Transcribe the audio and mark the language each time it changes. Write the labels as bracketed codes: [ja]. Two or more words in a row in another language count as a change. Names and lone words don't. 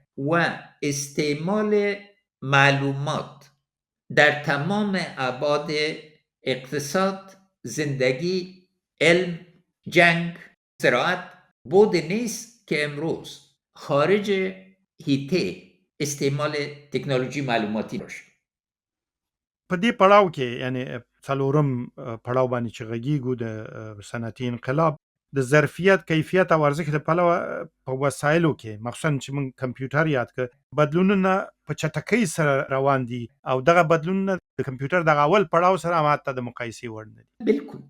[fa] و استعمال معلومات در تمام ابعاد اقتصاد، زندگی، علم، جنگ، زراعت بود نیست که امروز خارج حیطه استعمال تکنولوژی معلوماتی باشه. [ps] په دې پړاو کې یعنی څلورم پړاو باندې چې غږیږو د صنعتي انقلاب د ظرفیت کیفیت او ارزښت د پلوه په وسایلو کې مخصوصا چې موږ کمپیوټر یاد کړ بدلونونه په چټکۍ سره روان دي او دغه بدلونونه د کمپیوټر دغه اول پړاو سره ماته د مقایسې وړ نه دي.